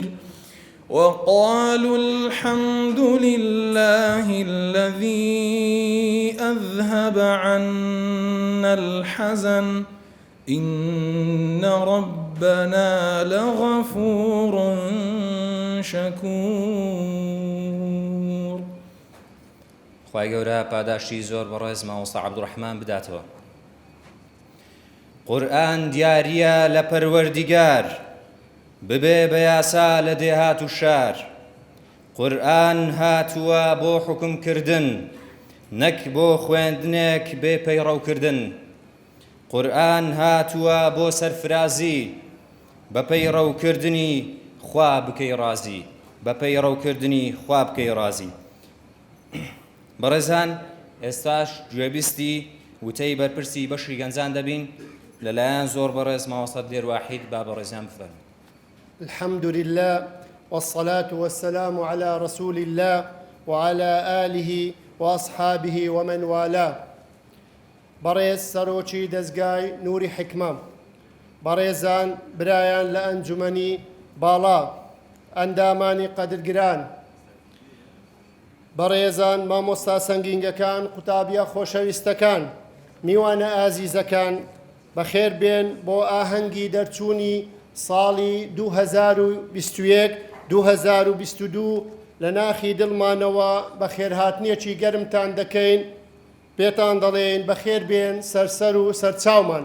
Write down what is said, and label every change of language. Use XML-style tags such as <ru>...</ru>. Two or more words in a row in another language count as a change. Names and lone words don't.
<ar>وقالوا الحمد لله الذي أذهب عنا الحزن إن ربنا لغفور شكور.</ar> <ckb>خوای گەورە پاداشتی زۆر بەڕێز مامۆستا عەبدوڕەحمان بداتەوە. قورئان دیاریە لە پەروەردیگار ببێ بە یاسا لە دێهات و شار. قورئان هاتووە بۆ حکمکردن نەک بۆ خوێندنێک بێ پەیڕەوکردن. قورئان هاتووە بۆ سەرفرازی بە پەیڕەوکردنی خوا بکەی ڕازی بە پەیڕەوکردنی خوا بکەی ڕازی. بەڕێزان ئێستاش گوێبیستی وتەی بەرپرسی بەشی گەنجان دەبین لەلایەن زۆر بەڕێز مامۆستا دێرواحید با بەڕێزیان بفەرمێن.</ckb> <ar>الحمد لله والصلاة والسلام على رسول الله وعلى آله وأصحابه ومن والاه.</ar> <ckb>بەڕێز سەرۆکی دەزگای نووری حکمە، بەڕێزان برایان لە ئەنجومەنی باڵا، ئەندامانی قەدرگران، بەڕێزان مامۆستا سەنگینگەکان، قوتابیە خۆشەویستەکان، میوانە ئازیزەکان، بەخێر بێن بۆ ئاهەنگی دەرچوونی ساڵی 2021-2022 لە ناخی دڵمانەوە بەخێرهاتنیەکی گەرمتان دەکەین، پێتان دەڵێن بەخێر بێن سەرسەر و سەرچاومان.</ckb>